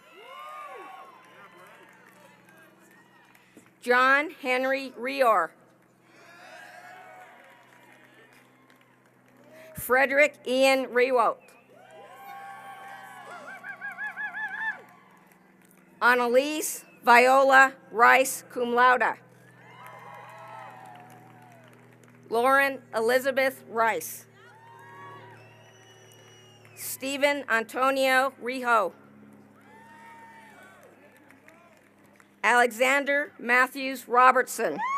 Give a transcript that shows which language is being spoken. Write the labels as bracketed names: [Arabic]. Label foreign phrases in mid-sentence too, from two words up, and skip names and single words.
[English] John Henry Rior. Frederick Ian Rewalt. Annalise Viola Rice, [Latin] cum laude. [English] Lauren Elizabeth Rice. Stephen Antonio Rijo. Alexander Matthews Robertson.